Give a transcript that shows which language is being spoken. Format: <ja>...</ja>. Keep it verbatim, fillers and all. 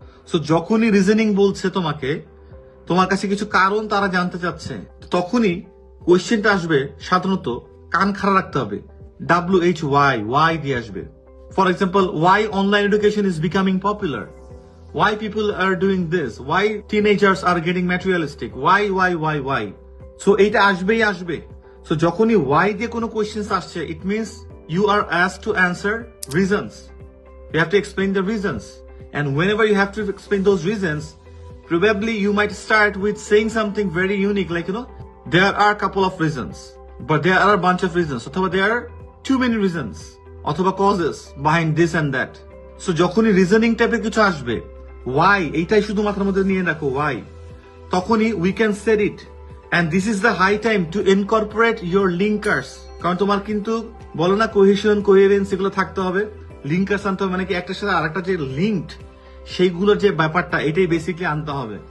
<bn>So যখনই reasoning বলছে তোমাকে, তোমার কাছে কিছু কারণ তারা জানতে চাচ্ছে, তখনই কোয়েশ্চেনটা আসবে সাধারণত কান খাড়া রাখতে হবে, ডাব্লু এইচ ওয়াই, ওয়াই দিয়ে আসবে।</bn> <en>For example, why online education is becoming popular, why people are doing this, why teenagers are getting materialistic, why why why why.</en> <bn>So এটা আসবেই আসবে।</bn> <en>So</en> <bn>যখনই why দিয়ে কোনো questions আসছে,</bn> <en>it means you are asked to answer reasons, you have to explain the reasons, and whenever you have to explain those reasons, probably you might start with saying something very unique, like, you know, there are a couple of reasons, but there are a bunch of reasons, অথবা there are too many reasons, অথবা causes behind this and that. So</en> <bn>যখনই reasoning টাইপের কিছু আসবে,</bn> <en>why,</en> <bn>এইটাই শুধু মাথার মধ্যে নিয়ে রাখো</bn> <en>why,</en> <bn>তখনই</bn> <en>we can say it, and this is the high time to incorporate your linkers.</en> <bn>কারণ তোমার কিন্তু বলো না কোহেশন, কোহেরেন্স এগুলো থাকতে হবে, লিঙ্কার্স আনতে হবে, মানে কি একটার সাথে আরেকটা যে লিঙ্কড সেইগুলোর যে ব্যাপারটা, এটাই বেসিকলি আনতে হবে।</bn>